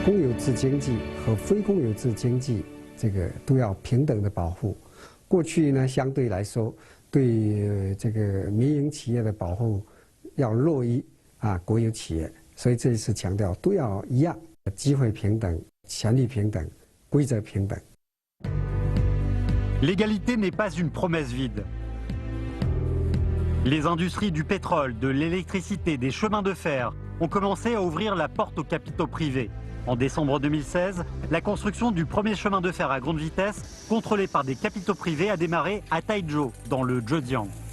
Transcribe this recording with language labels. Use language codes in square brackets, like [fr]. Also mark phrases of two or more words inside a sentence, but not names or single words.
[zh] 公有制经济和非公有制经济，这个都要平等的保护。过去呢，相对来说，对这个民营企业的保护要弱于国有企业，所以这一次强调都要一样，机会平等、权利平等、规则平等。” [fr] L'égalité n'est pas une promesse vide. Les industries du pétrole, de l'électricité, des chemins de fer ont commencé à ouvrir la porte aux capitaux privés. En décembre 2016, la construction du premier chemin de fer à grande vitesse, contrôlé par des capitaux privés, a démarré à Taizhou, dans le Zhejiang.